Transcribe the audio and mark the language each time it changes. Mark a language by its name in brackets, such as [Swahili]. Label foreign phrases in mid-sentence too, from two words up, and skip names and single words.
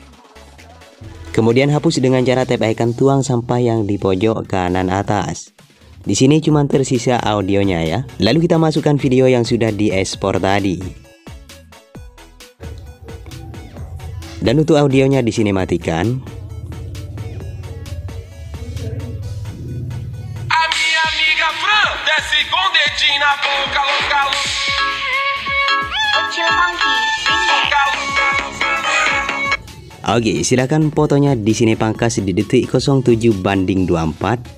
[Indonesian] Kemudian hapus dengan cara tap icon tuang sampah yang di pojok kanan atas. Di sini cuma tersisa audionya ya. Lalu kita masukkan video yang sudah diekspor tadi. Dan untuk audionya di sini matikan. [Portuguese] A minha amiga Fran desce com dedinho na boca, louca, louca. [Indonesian] Kecil Funky, [English] Bring Back. [Indonesian] Oke, silakan fotonya di sini pangkas di detik 07:24.